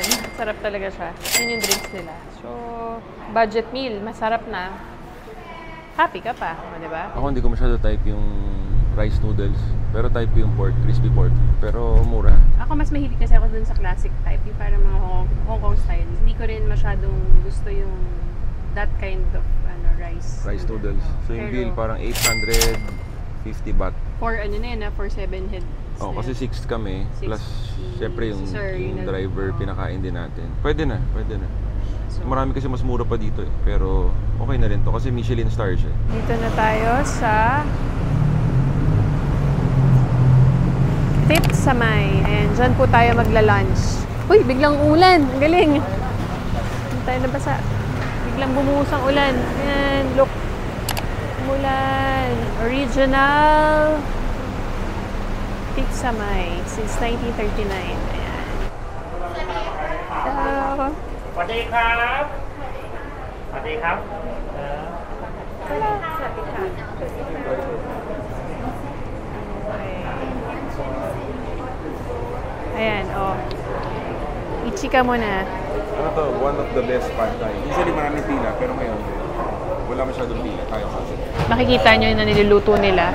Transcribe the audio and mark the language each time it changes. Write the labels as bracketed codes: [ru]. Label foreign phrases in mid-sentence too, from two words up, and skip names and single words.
[tl] Sarap talaga siya. Yun yung drinks nila. So, [en] budget meal. [tl] Masarap na. Happy ka pa, di ba? Ako hindi ko masyado type yung [en] rice noodles. [tl] Pero type yung pork, [en] crispy pork. [tl] Pero mura. Ako mas mahilig kasi ako dun sa [en] classic type. [tl] Yung parang mga [en] Hong Kong style. [tl] Hindi ko rin masyadong gusto yung [en] that kind of rice. Rice noodles. So yung [tl] Pero, bill parang 850 baht. For ano na yun, [en] for 7 heads. [tl] Oh, kasi 6 kami. Six. Plus, syempre yung, Sir, yung yun na- driver, pinakain din natin. Pwede na, pwede na. So, Marami kasi mas mura pa dito eh. Pero okay na rin to kasi Michelin star siya. dito na tayo sa Tip Samay. And dyan po tayo magla-lunch. Uy, biglang ulan. Ang galing. Hindi tayo nabasa. Biglang bumuhos ang ulan. Ayan, look. Umulan. [en] Original Tip Samay since 1939. [tl] Ayan. So, [th] สวัสดีครับสวัสดีครับ [tl] ayan, oh. Ichika mo na. Ano to? [en] One of the best pad thai. [tl] Usually maraming pila, pero ngayon wala masyadong pila. Kaya kasi. Makikita nyo na niluluto nila.